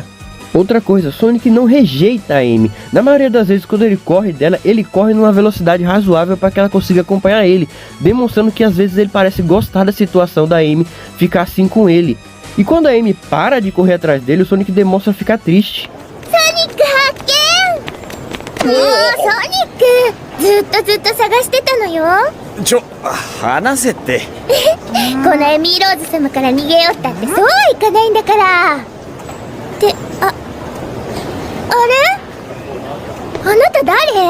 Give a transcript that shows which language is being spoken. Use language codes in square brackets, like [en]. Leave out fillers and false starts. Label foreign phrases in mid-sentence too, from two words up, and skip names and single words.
[pt] Outra coisa, Sonic não rejeita a Amy. Na maioria das vezes, quando ele corre dela, ele corre numa velocidade razoável para que ela consiga acompanhar ele, demonstrando que às vezes ele parece gostar da situação da Amy ficar assim com ele. E quando a Amy para de correr atrás dele, o Sonic demonstra ficar triste. [ja] Sonic 発見！もうソニックずっと探してたのよ。話せってこのエミーローズ様から逃げよったってそうはいかないんだから。ってあれあなた誰？